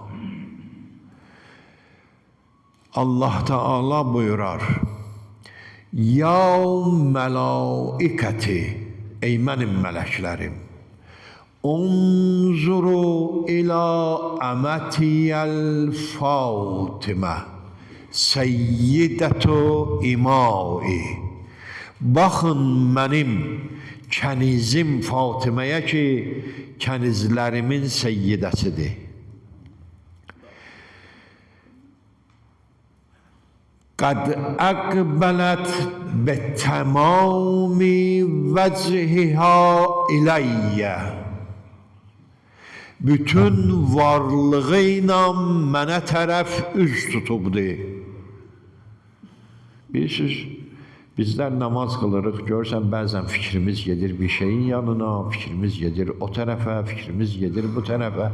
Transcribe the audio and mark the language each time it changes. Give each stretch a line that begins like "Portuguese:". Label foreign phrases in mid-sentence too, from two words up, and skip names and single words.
Azerbaijani: Allah Teala buyurar,
Arabic: يا ملائكتي,
Azerbaijani: ey mənim mələklərim,
Arabic: انظروا إلى أمتي فاطمة سيدة إمائي.
Azerbaijani: Baxın mənim kənizim Fatiməyə ki, kənizlərimin seyyidəsidir.
Arabic: قد أقبلت بتمام وجهها إلي.
Azerbaijani: Bütün varlığıyla mənə tərəf üz tutubdu. Bilirsiniz, bizlər namaz qılırıq, görürsən bəzən fikrimiz gedir bir şeyin yanına, fikrimiz gedir o tərəfə, fikrimiz gedir bu tərəfə.